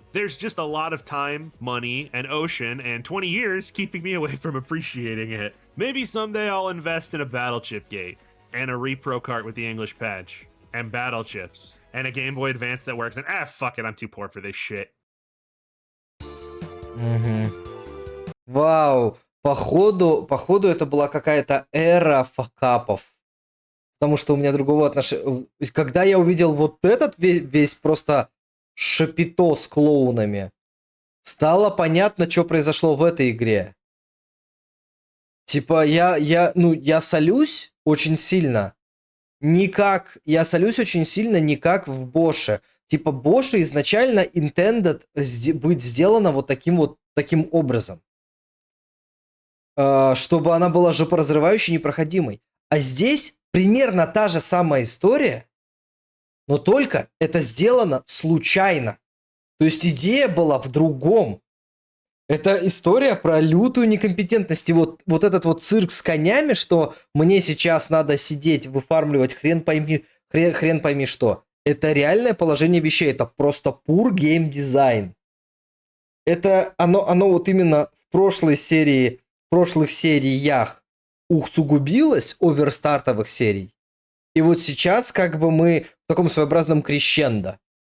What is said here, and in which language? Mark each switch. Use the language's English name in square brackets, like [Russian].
[English] There's just a lot of time, money, and ocean, and 20 years keeping me away from appreciating it. Maybe someday I'll invest in a battle chip gate, and a repro cart with the English patch, and battle chips, and a Game Boy Advance that works, and fuck it, I'm too poor for this shit. [Russian] Вау, походу это была какая-то эра факапов. Потому что у меня другого отношения... Когда я увидел вот этот весь просто шапито с клоунами, стало понятно, что произошло в этой игре. Типа, я солюсь очень сильно. Я солюсь очень сильно не как в Боше. Типа, Боше изначально [English] intended [Russian] быть сделана вот таким образом. Чтобы она была жопоразрывающей, непроходимой. А здесь примерно та же самая история, но только это сделано случайно. То есть идея была в другом. Это история про лютую некомпетентность. И вот этот вот цирк с конями, что мне сейчас надо сидеть, выфармливать хрен пойми что. Это реальное положение вещей. Это просто [English] pure game design. [Russian] Это оно вот именно в прошлых сериях усугубилось оверстартовых серий. И вот сейчас как бы мы в таком своеобразном крещендо.